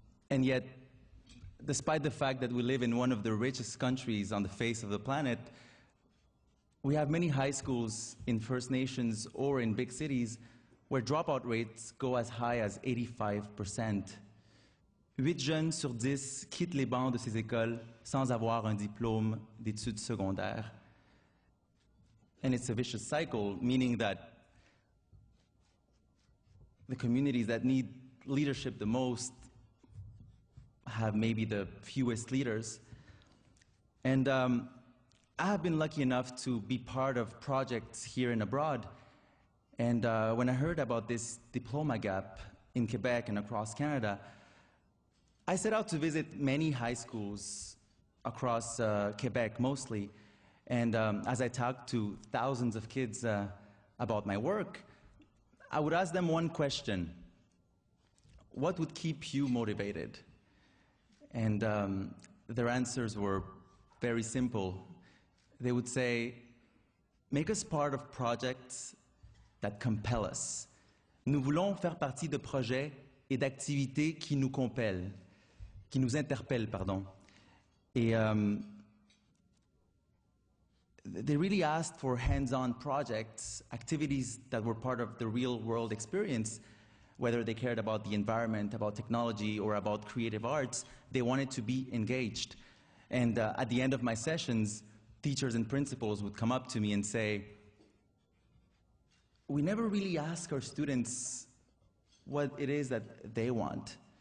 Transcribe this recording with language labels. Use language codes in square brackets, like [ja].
[en] And yet, despite the fact that we live in one of the richest countries on the face of the planet, we have many high schools in First Nations or in big cities where dropout rates go as high as 85%. [fr] 8 jeunes sur 10 quittent les bancs de ces écoles sans avoir un diplôme d'études secondaires. [en] And it's a vicious cycle, meaning that the communities that need leadership the most have maybe the fewest leaders. And I have been lucky enough to be part of projects here and abroad. And when I heard about this diploma gap in Quebec and across Canada, I set out to visit many high schools across Quebec mostly. And as I talked to thousands of kids about my work, I would ask them one question: what would keep you motivated? And their answers were very simple. They would say, make us part of projects that compel us. [fr] Nous voulons faire partie de projets et d'activités qui nous compellent, qui nous interpellent, pardon. [en] Et they really asked for hands-on projects, activities that were part of the real-world experience, whether they cared about the environment, about technology, or about creative arts. They wanted to be engaged. And at the end of my sessions, teachers and principals would come up to me and say, we never really ask our students what it is that they want.